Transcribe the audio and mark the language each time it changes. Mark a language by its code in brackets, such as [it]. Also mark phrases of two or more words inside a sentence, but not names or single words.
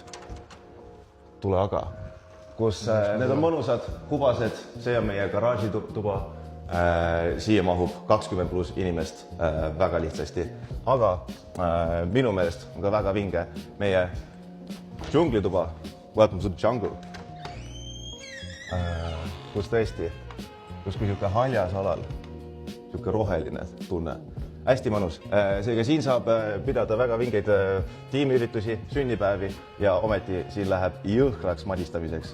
[et] Tule aga. Kus need on mõnusad, kubased, see on meie garaažituba. Siia mahub 20+ inimest väga lihtsasti. Aga minu meelest on ka väga vinge meie džunglituba. [en] Welcome to the jungle. [et] Kus tõesti, kus kui siuke haljas alal, siuke roheline tunne. Hästi mõnus. Seega siin saab pidada väga vingeid tiimiüritusi, sünnipäevi ja ometi siin läheb jõhkraks madistamiseks.